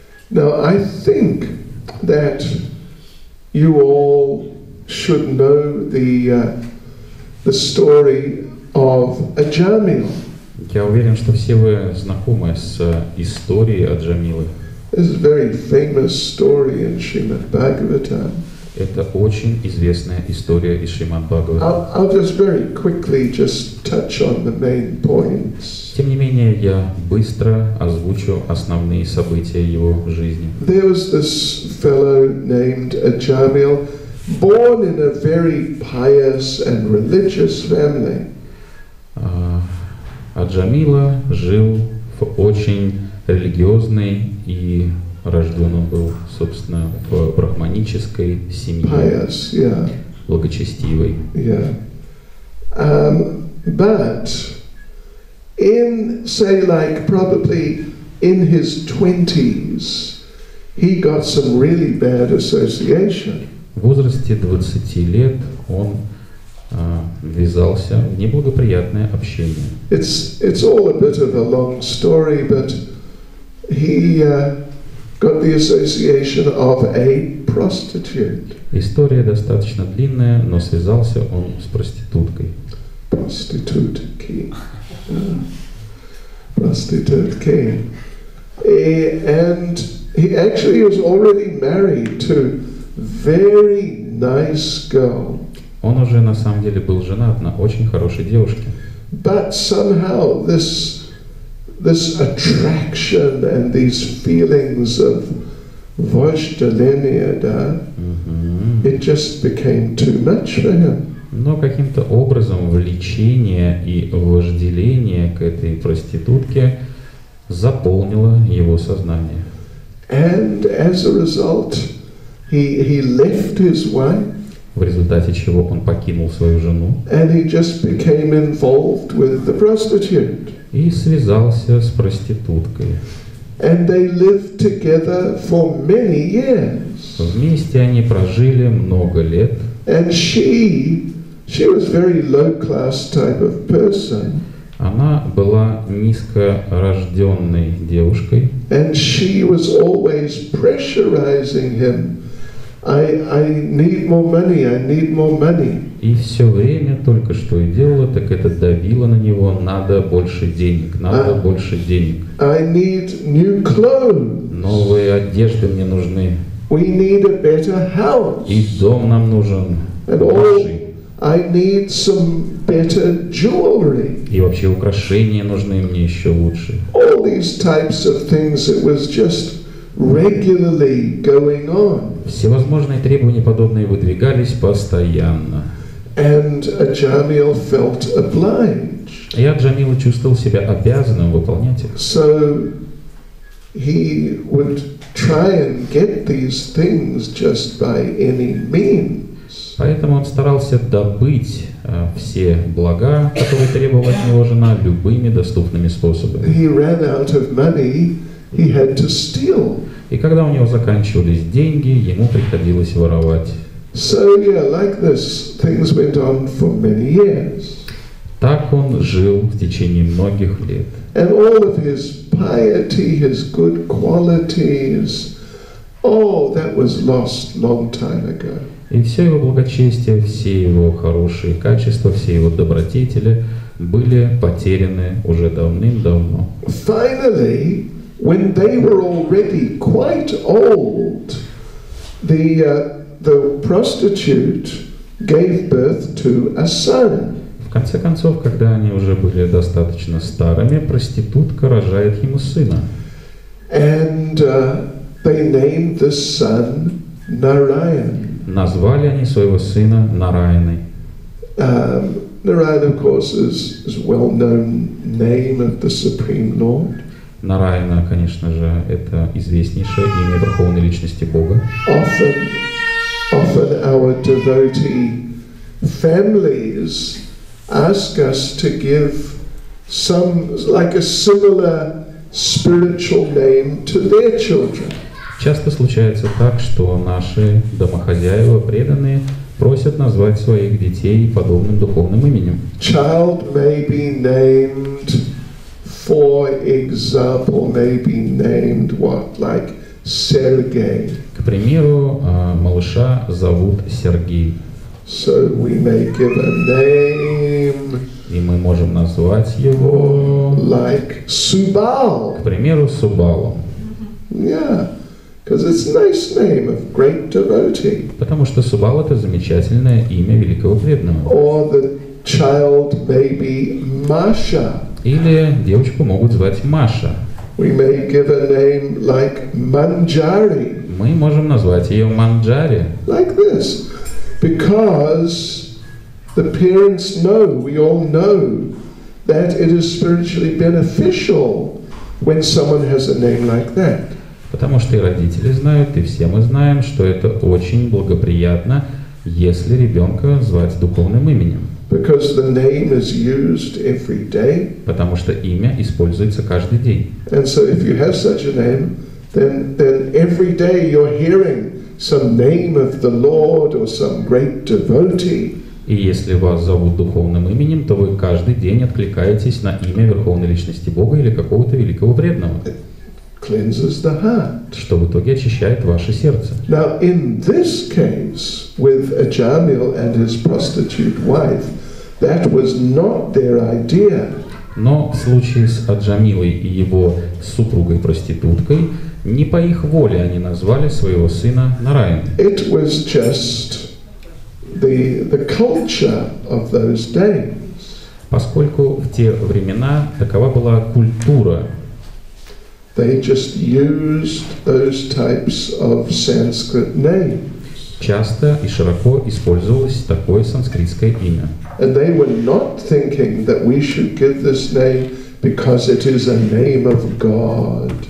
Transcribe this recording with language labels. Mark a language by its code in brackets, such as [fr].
[en] Now I think that you all should know the story of Ajamil. [ru] Я уверен, что все вы знакомы с историей Аджамилы. [en] This is a very famous story in Srimad Bhagavatam. [ru] Это очень известная история из Шримад Бхагаватам. [en] I'll just very quickly just touch on the main points. [ru] Тем не менее, я быстро озвучу основные события его жизни. [en] There was this fellow named Ajamil, born in a very pious and religious family. [ru] Аджамила жил в очень религиозной и рожден он был, собственно, в брахманической семье, [en] Pious, yeah. [ru] благочестивой. [en] Yeah. But in, say, like probably in his 20s, he got some really bad association. [ru] В возрасте 20 лет он ввязался в неблагоприятное общение. [en] It's all a bit of a long story, but he got the association of a prostitute. [ru] История достаточно длинная, но связался он с проституткой. [en] Prostitute king. Prostitute king. And he actually was already married to very nice girl. [ru] Он уже на самом деле был женат на очень хорошей девушке. [en] But somehow this attraction and these feelings of [ru] vожделение, [en] it just became too much for him. [ru] Но каким-то образом влечение и вожделение к этой проститутке заполнило его сознание. [en] And as a result, he left his wife. [ru] В результате чего он покинул свою жену. [en] And he just became involved with the prostitute. [ru] И связался с проституткой. [en] And they lived together for many years. [ru] Вместе они прожили много лет. [en] And she was very low class type of person. [ru] Она была низкорожденной девушкой. [en] And she was always pressurizing him. I need more money, I need more money. [ru] И все время только что и делала, так это давило на него: надо больше денег, надо больше денег. [en] I need new clothes. [ru] Новые одежды мне нужны. [en] We need a better house. [ru] И дом нам нужен. [en] And all, I need some better jewelry. [ru] И вообще украшения нужны мне еще лучше. [en] All these types of things, it was just regularly going on. [ru] Всевозможные требования подобные выдвигались постоянно. [en] And Ajamil felt obliged. [ru] И Аджамил чувствовал себя обязанным выполнять их. [en] So he would try and get these things just by any means. [ru] Поэтому он старался добыть все блага, которые требовала от него жена, любыми доступными способами. [en] He ran out of money, he had to steal. [ru] И когда у него заканчивались деньги, ему приходилось воровать. [en] So yeah, like this, things went on for many years. [ru] Так он жил в течение многих лет. [en] And all of his piety, his good qualities, that was lost long time ago. [ru] И все его благочестие, все его хорошие качества, все его добродетели были потеряны уже давным-давно. [en] Finally, when they were already quite old, the prostitute gave birth to a son. [ru] В конце концов, когда они уже были достаточно старыми, проститутка рожает ему сына. [en] And they named the son Narayan. [ru] Назвали они своего сына Нараяной. [en] Narayan, of course, is a well-known name of the Supreme Lord. [ru] Нараяна, конечно же, это известнейшее имя Верховной Личности Бога. [en] Often our devotee families ask us to give some, like a similar spiritual name to their children. [ru] Часто случается так, что наши домохозяева, преданные, просят назвать своих детей подобным духовным именем. [en] Child may be named, for example, may be named what, like Sergei. [ru] К примеру, малыша зовут Сергей. [en] So we may give a name. [ru] И мы можем назвать его, [en] like Subal. [ru] к примеру, Субалом. [en] Yeah, because it's a nice name of great devotee. [ru] Потому что Субал — это замечательное имя великого преданного. [en] Or the child may be Masha. [ru] Или девочку могут звать Маша. [en] We may give a name like Manjari. [ru] Мы можем назвать ее Манджари. [en] Like this. Because the parents know, we all know, that it is spiritually beneficial when someone has a name like that. [ru] Потому что и родители знают, и все мы знаем, что это очень благоприятно, если ребенка звать духовным именем. [en] Because the name is used every day. [ru] Потому что имя используется каждый день. [en] And so if you have such a name, then every day you're hearing some name of the Lord or some great devotee. [ru] И если вас зовут духовным именем, то вы каждый день откликаетесь на имя Верховной Личности Бога или какого-то великого преданного, [en] Cleanses the heart. [ru] что в итоге очищает ваше сердце. [en] Now, in this case, with Ajamil and his prostitute wife, that was not their idea. [ru] Но в случае с Аджамилой и его супругой-проституткой, не по их воле они назвали своего сына Нараян. [en] It was just the culture of those days. [ru] Поскольку в те времена такова была культура. [en] They just used those types of Sanskrit names. [ru] Часто и широко использовалось такое санскритское имя. [en] And they were not thinking that we should give this name because it is a name of God.